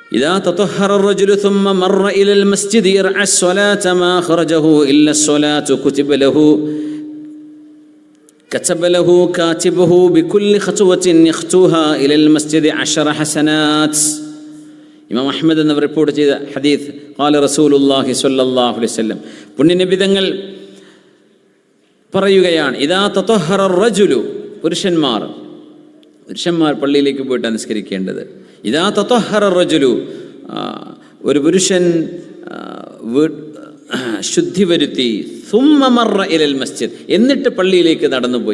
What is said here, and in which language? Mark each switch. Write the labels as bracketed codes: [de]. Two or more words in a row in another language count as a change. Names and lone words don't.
[ar] إذا تطهر الرجل ثم مر إلى المسجد يرعى الصلاة ما خرجه إلا الصلاة كتب له كاتبه بكل خطوة يخطوها إلى المسجد 10 حسنات. [ml] ഇമാം അഹ്മദ് എന്നിവർ റിപ്പോർട്ട് ചെയ്ത ഹദീസ് [ar] قال رسول الله صلى الله عليه وسلم, [ml] പുണ്യനബി തങ്ങൾ പറയുകയാണ്, [ar] إذا تطهر رجل, [ml] പുരുഷന്മാർ പള്ളിയിലേക്ക് പോയിട്ടാണ് നിസ്കരിക്കേണ്ടത്. [ar] إذا تطهر رجل, [ml] ഒരു പുരുഷൻ ശുദ്ധി വരുത്തി, [ar] ثم مر إلى المسجد, [ml] എന്നിട്ട് പള്ളിയിലേക്ക് നടന്നുപോയി.